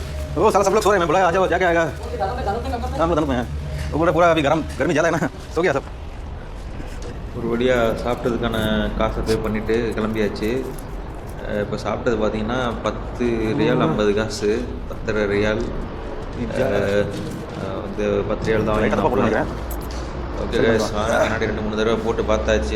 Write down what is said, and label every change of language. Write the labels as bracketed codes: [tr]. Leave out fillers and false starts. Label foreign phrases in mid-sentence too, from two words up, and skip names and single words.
[hi] वो साला सब लोग सो रहे हैं, मैं बुलाया आ जाओ, क्या क्या आएगा? हाँ दानू में वो पूरा अभी गर्मी ज़्यादा है ना, सो गया सब. [ta] ஒரு வழியாக சாப்பிட்டதுக்கான காசை பே பண்ணிவிட்டு கிளம்பியாச்சு. இப்போ சாப்பிட்டது பார்த்தீங்கன்னா 10 ரியால் 50 காசு, 10.5 ரியால். வந்து 10 ரியால் தான் வாங்கினேன். [en] okay guys, [ta] கண்ணாடி 2-3 தடவை போட்டு பார்த்தாச்சு.